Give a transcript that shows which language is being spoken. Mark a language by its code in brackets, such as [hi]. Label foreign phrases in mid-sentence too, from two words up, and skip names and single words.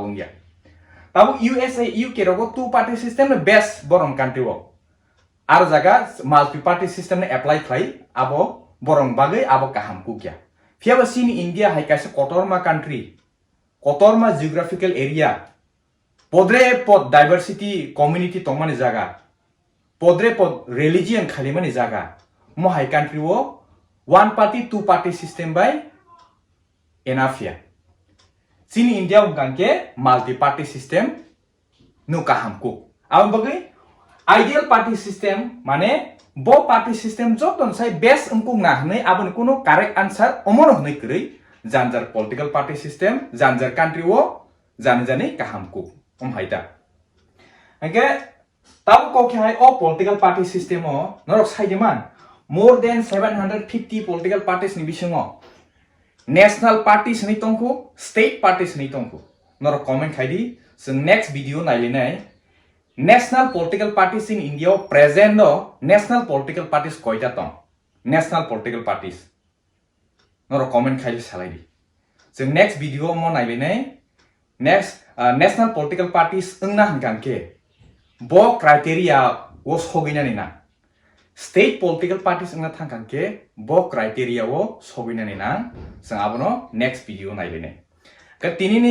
[trp] ngia tabu USA UK rogo [en] two party system best [trp] borong country o ar jaga [en] multi party system apply [trp] khlai abo borong bagai abo kahamku kya fiaba sin India hai kaise kotorma country kotorma [en] geographical area [trp] podre pod [en] diversity community [trp] tongmani jaga podre pod religion khalimani jaga mo hai country o [en] one party two party system [trp] by enafia sin India ungkanke [en] multi party system [trp] nu kahamku abo bagai [en] ideal party system [trp] mane bo party system joton sai best ungkung na hnai abon kuno [en] correct answer [trp] omono hnai krei janjar [en] political party system [trp] janjar country wo jani kahamku haida age tab ko khai o [en] political party system [trp] o norok saideman [en] more than 750 political parties [trp] ni bisingo [en] national parties [trp] ni tongku [en] state parties [trp] ni tongku norok comment khaidi [en] so next video [trp] nailinai [en] national political parties in India present [trp] no [en] national political parties [trp] koita tong [en] national political parties [trp] noro comment khaili salai di [en] so next video [trp] mo nailinai [en] next national political parties [trp] engna hangke bo criteria wo soginani na [en] state political parties [trp] engna thangke bo criteria wo soginani na so abono [en] next video [trp] nailinai ka tinini